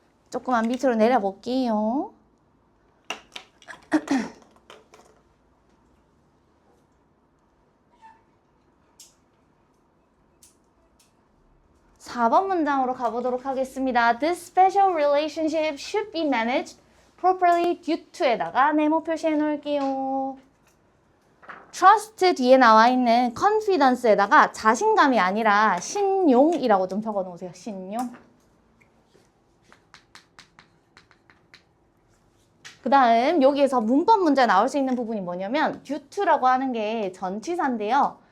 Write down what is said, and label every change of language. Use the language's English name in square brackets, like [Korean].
[Korean] 조금만 밑으로 내려볼게요. 4번 문장으로 가보도록 하겠습니다. [English] This special relationship should be managed properly due to에다가 [Korean] 네모 표시해 놓을게요. trust 뒤에 나와 있는 confidence에다가 자신감이 아니라 신용이라고 좀 적어 놓으세요. 신용. 그 다음 여기에서 문법 문제 나올 수 있는 부분이 뭐냐면 due to라고 하는 게 전치사인데요.